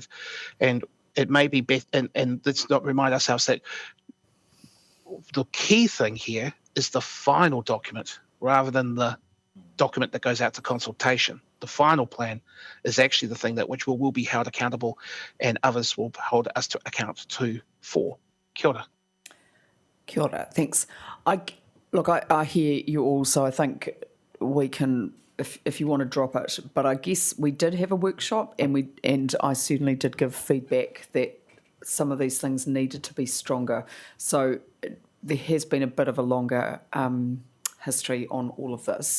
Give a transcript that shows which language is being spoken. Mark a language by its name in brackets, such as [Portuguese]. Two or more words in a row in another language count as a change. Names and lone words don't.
[English] And it may be better, and let's not remind ourselves that the key thing here is the final document rather than the document that goes out to consultation. The final plan is actually the thing that which will be held accountable and others will hold us to account for. [Māori] Kia ora. Kia ora, [English] thanks. I hear you all, so I think we can, if you want to drop it, but I guess we did have a workshop and I certainly did give feedback that some of these things needed to be stronger. So there has been a bit of a longer history on all of this.